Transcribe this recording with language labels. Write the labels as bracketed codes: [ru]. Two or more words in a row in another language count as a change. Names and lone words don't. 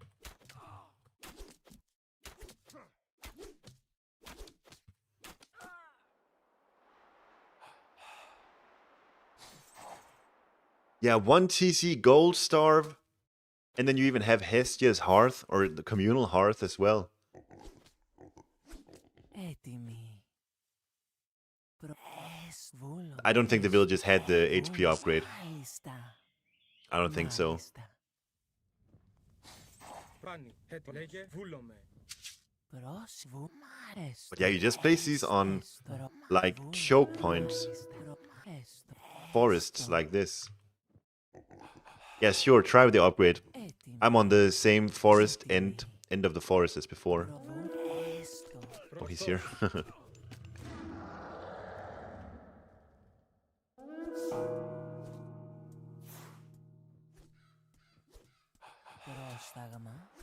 [en] Yeah, 1 TC gold starve, and then you even have Hestia's Hearth, or the communal hearth as well. [el] Έτοιμοι. Βούλομαι. [en] I don't think the villagers had the HP upgrade. [el] Μάλιστα. [en] I don't think so. [el] Μάλιστα. Πάνι. Έτοιμο. Λέγε. Βούλομαι. Μάλιστα. [en] But yeah, you just place these on like choke points, [el] Έστω. [en] forests like this. Yeah, sure, try with the upgrade. [el] Έτοιμοι. [en] I'm on the same forest end of the forest as before. [el] Έστω. [en] Oh, he's here. [el] Πρόσταγμα.